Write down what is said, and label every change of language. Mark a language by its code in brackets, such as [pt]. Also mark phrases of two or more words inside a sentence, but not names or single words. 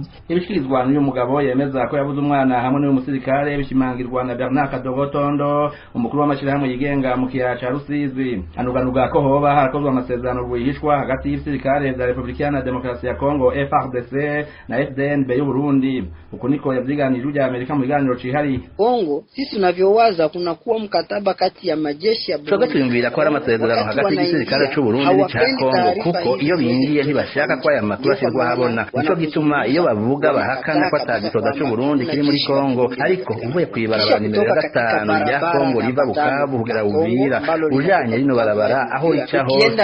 [rn] Ibishikirizwa n'uyu mugabo yemeza ko yabuze umwana hamwe n'uyu musirikare bishimangirwa na Bernard Kadogotondo, umukuru w'amashirahamwe yigenga mu kiyaya ca Rusizi. Anuganuga ko hoba harakozwe amasezerano rwihishwa hagati y'ibisirikare vya Republika ya Demokarasi ya Kongo FARDC na FDNB y'u Burundi. Uko niko yavyiganije rya Amerika mu biganiro cihari. [sw] Kongo sisi tunavyowaza kuna kuwa mkataba kati ya majeshi ya Burundi. [rn] Twiyumvira ko ari amasezerano hagati y'ibisirikare c'u Burundi n'ca Kongo, kuko iyo bingiye ntibashaka ko aya makuru ashirwa habona. Nico gituma iyo bavuga bahakana ko atagisoda c'u Burundi kiri muri Kongo, ariko uvuye kwibarabara nimero 5 rya Kongo riva Bukavu kugera Uvira ujanye rino barabara aho rica hose